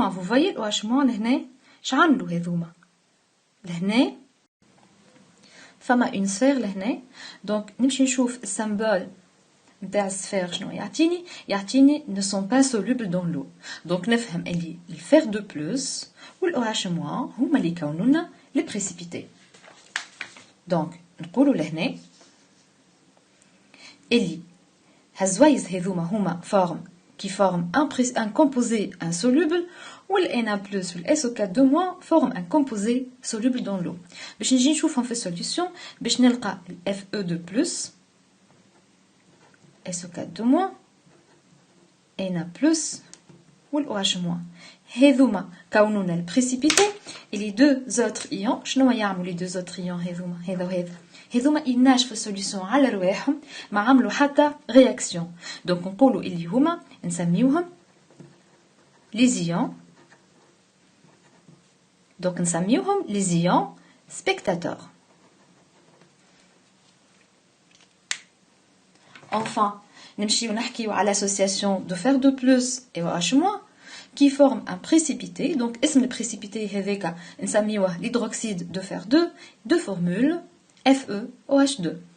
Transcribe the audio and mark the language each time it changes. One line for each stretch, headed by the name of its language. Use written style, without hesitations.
French: vous voyez
Arabic: ال OH- لهنا شعملوا هذوما لهنا فما اون سفير لهنا. دونك نمشي نشوف السامبول نتاع السفير شنو يعطيني
French: ne sont pas solubles dans l'eau.
Arabic: دونك نفهم اللي الفير دو بلس والOH- هما اللي يكونوا لنا لي بريسيبيتي. دونك نقولوا لهنا اللي هالزوايز هذوما هما فورم
French: qui forme un composé insoluble ou le Na+, ou le SO4 forme un composé soluble dans l'eau.
Arabic: باش نجي نشوفهم في السوليوشن باش نلقى Fe2+, SO4 Na+, ou le OH-. هذوما كونونا البريسيبيتي
French: et les deux autres ions
Arabic: شنو يعملوا
French: les deux autres ions
Arabic: هذوما هذا وهذا هذوما يناش في السوليوشن على رواحهم ما عملوا حتى رياكسيون دونك نقولوا اللي هما نسميوهم لي زيون دونك نسميوهم لي زيون سبيكتاتور.
French: enfin
Arabic: نمشيو نحكيو على
French: l'association de fer de plus et OH- qui forme un précipité. Donc
Arabic: اسم البريسيبيتي هذاك نسميوه
French: l'hydroxyde de fer 2 de formule FeOH2.